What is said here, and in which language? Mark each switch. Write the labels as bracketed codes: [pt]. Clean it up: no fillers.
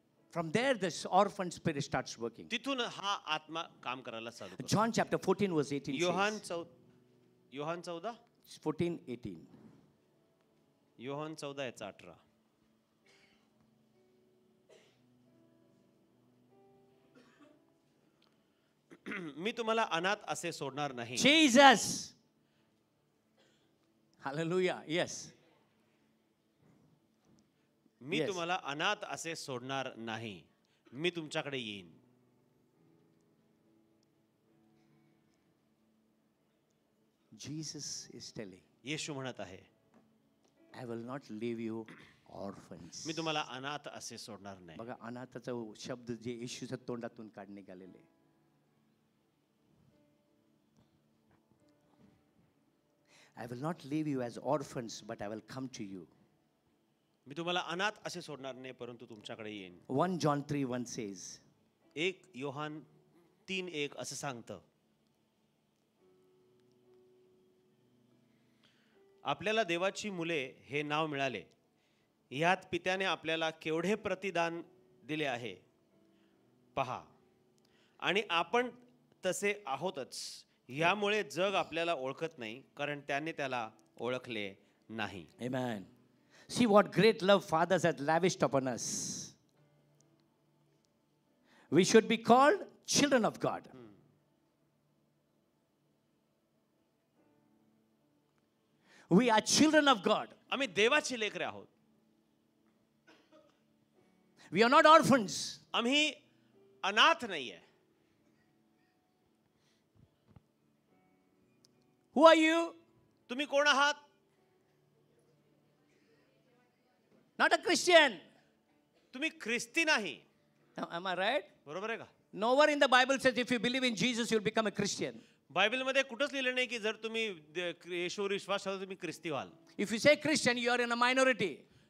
[en] From there, this orphan spirit starts working. [mr] तिथून हा आत्मा काम करायला चालू करतो. [en] John chapter 14 verse 18 [mr] Yohan [en] says, 14, 14:18. [mr] Yohan 14:18. मी तुम्हाला अनाथ असे सोडणार नाही. [en] Jesus. Hallelujah. Yes. [mr] मी [en] Yes. [mr] तुम्हाला अनाथ असे सोडणार नाही. मी तुमच्याकडे येईन. [en] Jesus is telling, [mr] येशू म्हणत आहे, [en] I will not leave you orphans. [mr] मी तुम्हाला अनाथ असे सोडणार नाही. बघा अनाथाचा शब्द जे येशूच्या तोंडातून काढणे गेलेले. [en] I will not leave you as orphans, but I will come to you. [mr] मी तुम्हाला अनाथ असे सोडणार नाही, परंतु तुमच्याकडे येईन. [en] 1 John 3:1 says, [mr] 1 योहान 3:1 असं सांगतं, आपल्याला देवाची मुले हे नाव मिळाले, ह्यात पित्याने आपल्याला केवढे प्रतिदान दिले आहे पहा, आणि आपण तसे आहोतच. यामुळे जग आपल्याला ओळखत नाही, कारण त्याने त्याला ओळखले नाही. [en] Amen. See what great love fathers have lavished upon us. We should be called children of God. We are children of God. [mr] आम्ही देवाची लेकरे आहोत. [en] We are not orphans. [mr] आम्ही अनाथ नाहीये. [en] Who are you? [mr] तुम्ही कोण आहात? [en] Not a Christian. [mr] तुम्ही ख्रिस्ती नाही. [en] Am I right? [mr] बरोबर आहे का? [en] Nowhere in the Bible says if you believe in Jesus, you'll become a Christian. [mr] बायबलमध्ये कुठंच लिहिलं नाही की जर तुम्ही येशूवर विश्वास ठेवला तुम्ही ख्रिस्ती व्हाल. [en] If you say Christian, you are in a minority.